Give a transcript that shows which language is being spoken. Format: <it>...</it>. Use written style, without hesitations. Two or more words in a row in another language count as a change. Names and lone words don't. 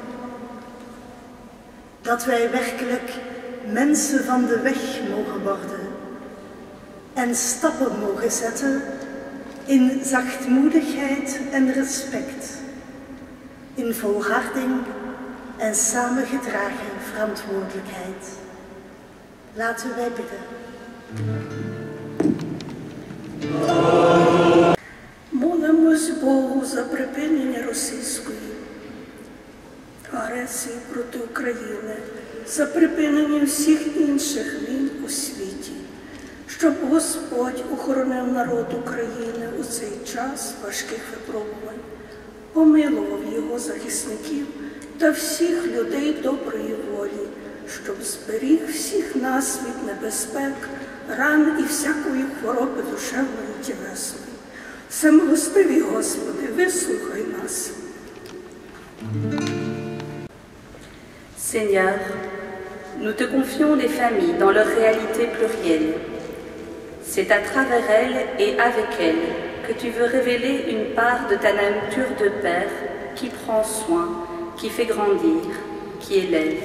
<nl>Dat wij werkelijk mensen van de weg mogen worden. En stappen mogen zetten in zachtmoedigheid en respect. In volharding en samengedragen verantwoordelijkheid. Laten wij bidden.</nl> <uk>Молимось Богу за припинення російської агресії проти України, за припинення всіх інших війн у світі, щоб Господь охоронив народ України у цей час важких випробувань, помилував його захисників та всіх людей доброї волі, щоб зберіг всіх нас від небезпек, ран і всякої хвороби душевної і тілесної. Всемилостивий Господи, вислухай нас.</uk> <fr>Seigneur, nous te confions les familles dans leur réalité plurielle. C'est à travers elles et avec elles que tu veux révéler une part de ta nature de Père qui prend soin, qui fait grandir, qui élève.</fr>